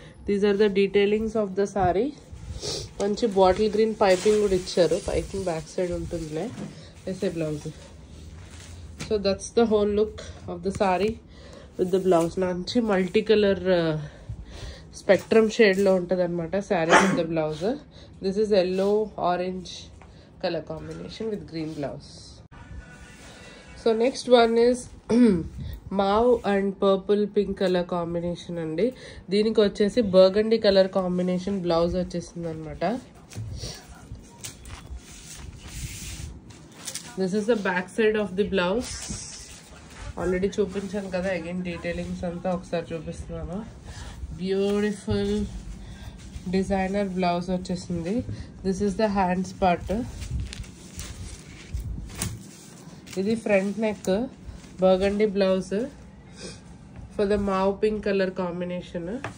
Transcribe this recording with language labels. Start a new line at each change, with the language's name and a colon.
English: These are the detailings of the sari.
Telugu: మంచి bottle green piping కూడా ఇచ్చారు. పైపింగ్ బ్యాక్ సైడ్ ఉంటుందిలే. వేసే blouse.
English: So that's the whole look of the sari with the blouse.
Telugu: మంచి multi colour spectrum షేడ్లో ఉంటుంది అనమాట
English: Sari with the blouse. This is yellow orange color combination with green blouse. So next one is mauve and purple pink color combination andi.
Telugu: దీనికి వచ్చేసి burgundy color combination blouse వచ్చేసింది అనమాట.
English: This is the back side of the blouse.
Telugu: Already చూపించాను కదా, again detailings అంతా ఒకసారి చూపిస్తున్నాను. Beautiful designer blouse వచ్చేసింది.
English: This is the hands part. ఇది front neck burgundy blouse for the mauve pink colour combination.